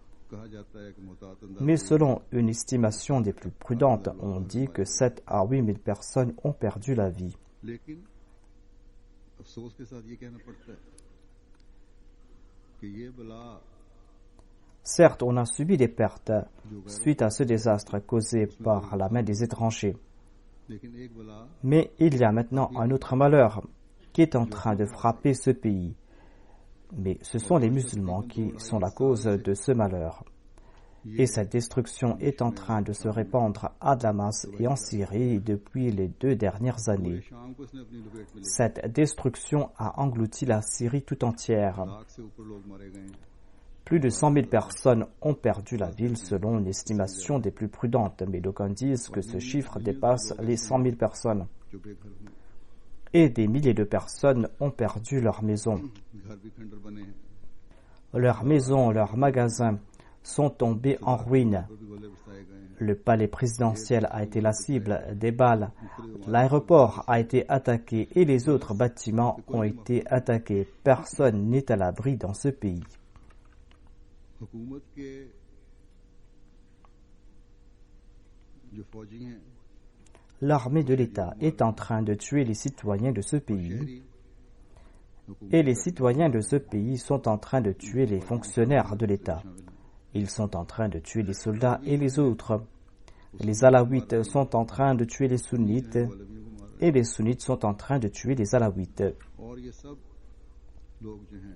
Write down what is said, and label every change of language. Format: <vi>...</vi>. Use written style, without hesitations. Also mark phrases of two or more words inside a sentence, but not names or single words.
<ur>ہے کہا جاتا ہے کہ محتاط</ur> <fr>Mais selon une estimation des plus prudentes, on dit que 7 à 8 000 personnes ont perdu la vie.</fr> <ur>لیکن افسوس کے ساتھ یہ کہنا پڑتا ہے کہ یہ بلا</ur> <fr>Certes, on a subi des pertes suite à ce désastre causé par la main des étrangers.</fr> <ur>لیکن ایک بلا</ur> <fr>Mais il y a maintenant un autre malheur qui est en train de frapper ce pays. Mais ce sont les musulmans qui sont la cause de ce malheur. Et cette destruction est en train de se répandre à Damas et en Syrie depuis les 2 dernières années.</fr> <ur>شام کو اس نے اپنی لپیٹ میں</ur> <fr>Cette destruction a englouti la Syrie tout entière.</fr> <ur>لاکھ سے اوپر لوگ مارے گئے ہیں</ur> <fr>Plus de 100 000 personnes ont perdu la ville selon une estimation des plus prudentes, mais d'aucuns disent que ce chiffre dépasse les 100 000 personnes.</fr> <ur>جو بے گھر ہوئے</ur> <fr>Et des milliers de personnes ont perdu leurs maisons.</fr> <ur>گھر بھی کھنڈر بنے ہیں</ur> <fr>Leurs maisons, leurs magasins sont tombés en ruine.</fr> <ur>تو بھی گولے برسائے گئے ہیں</ur> <fr>Le palais présidentiel a été la cible des balles. L'aéroport a été attaqué et les autres bâtiments ont été attaqués. Personne n'est à l'abri dans ce pays.</fr> <ur>حکومت کے جو فوجی ہیں</ur> <fr>L'armée de l'État est en train de tuer les citoyens de ce pays.</fr> <ur>शहरी</ur> <fr>Et les citoyens de ce pays sont en train de tuer les fonctionnaires de l'État. Ils sont en train de tuer les soldats et les autres. Les alaouites sont en train de tuer les sunnites et les sunnites sont en train de tuer les alaouites.</fr> <ur>اور یہ سب لوگ جو ہیں</ur>